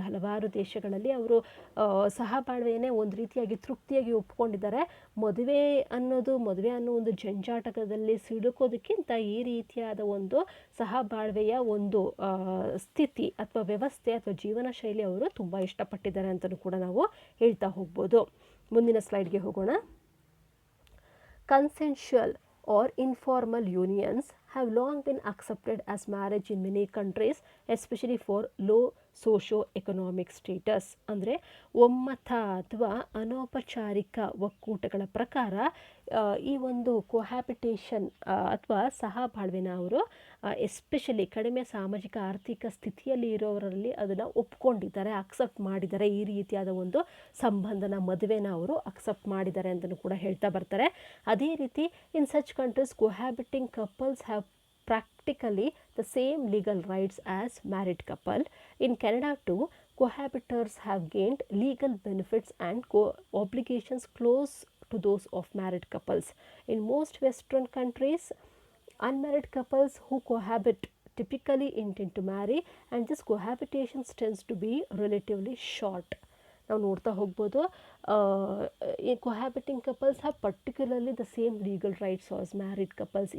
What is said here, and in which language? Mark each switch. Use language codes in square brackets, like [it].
[kn] ಹಲವಾರು ದೇಶಗಳಲ್ಲಿ ಅವರು ಸಹಬಾಳ್ವೆಯನ್ನೇ ಒಂದು ರೀತಿಯಾಗಿ ತೃಪ್ತಿಯಾಗಿ ಒಪ್ಕೊಂಡಿದ್ದಾರೆ. ಮದುವೆ ಅನ್ನೋ ಒಂದು ಜಂಜಾಟಕದಲ್ಲಿ ಸಿಲುಕೋದಕ್ಕಿಂತ ಈ ರೀತಿಯಾದ ಒಂದು ಸಹಬಾಳ್ವೆಯ ಒಂದು ಸ್ಥಿತಿ ಅಥವಾ ವ್ಯವಸ್ಥೆ ಅಥವಾ ಜೀವನ ಶೈಲಿ ಅವರು ತುಂಬ ಇಷ್ಟಪಟ್ಟಿದ್ದಾರೆ ಅಂತಲೂ ಕೂಡ ನಾವು ಹೇಳ್ತಾ ಹೋಗ್ಬೋದು. ಮುಂದಿನ ಸ್ಲೈಡ್ಗೆ ಹೋಗೋಣ. [en] Consensual or informal unions have long been accepted as marriage in many countries, especially for low socio-economic status. [kn] ಅಂದರೆ ಒಮ್ಮತ ಅಥವಾ ಅನೌಪಚಾರಿಕ ಒಕ್ಕೂಟಗಳ ಪ್ರಕಾರ ಈ ಒಂದು ಕೊಹ್ಯಾಬಿಟೇಷನ್ ಅಥವಾ ಸಹಬಾಳ್ವೆನ ಅವರು ಎಸ್ಪೆಷಲಿ ಕಡಿಮೆ ಸಾಮಾಜಿಕ ಆರ್ಥಿಕ ಸ್ಥಿತಿಯಲ್ಲಿ ಇರೋರಲ್ಲಿ ಅದನ್ನು ಒಪ್ಕೊಂಡಿದ್ದಾರೆ, ಅಕ್ಸೆಪ್ಟ್ ಮಾಡಿದ್ದಾರೆ. ಈ ರೀತಿಯಾದ ಒಂದು ಸಂಬಂಧನ, ಮದುವೆನ ಅವರು ಅಕ್ಸೆಪ್ಟ್ ಮಾಡಿದ್ದಾರೆ ಅಂತಲೂ ಕೂಡ ಹೇಳ್ತಾ ಬರ್ತಾರೆ. ಅದೇ ರೀತಿ [en] In such countries cohabiting couples have practically the same legal rights as married couple. In Canada too, cohabitors have gained legal benefits and obligations close to those of married couples. In most Western countries, unmarried couples who cohabit typically intend to marry, and this cohabitation tends to be relatively short. [kn] ನಾವು ನೋಡ್ತಾ ಹೋಗ್ಬೋದು. ಈ [en] Cohabiting couples have particularly the same legal rights as married couples.